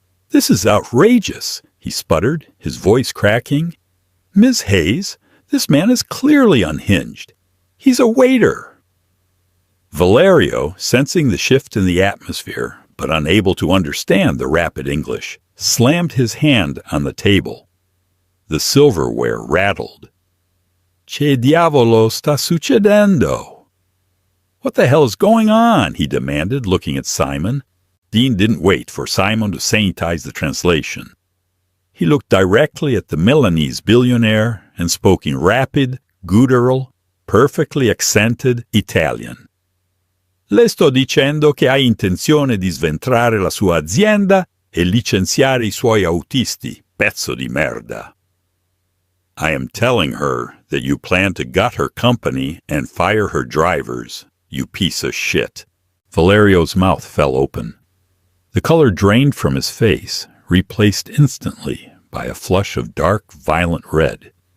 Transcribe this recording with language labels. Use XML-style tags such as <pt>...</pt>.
<en>"This is outrageous," he sputtered, his voice cracking. "Ms. Hayes, this man is clearly unhinged. He's a waiter." Valerio, sensing the shift in the atmosphere, but unable to understand the rapid English, slammed his hand on the table. The silverware rattled.</en> <it>"Che diavolo sta succedendo?"</it> <en>"What the hell is going on?" he demanded, looking at Simon. Dean didn't wait for Simon to sanitize the translation. He looked directly at the Milanese billionaire and spoke in rapid, guttural, perfectly accented Italian.</en> <it>"Le sto dicendo che hai intenzione di sventrare la sua azienda e licenziare I suoi autisti, pezzo di merda."</it> <en>"I am telling her that you plan to gut her company and fire her drivers, you piece of shit." Valerio's mouth fell open. The color drained from his face, replaced instantly by a flush of dark, violent red.</en>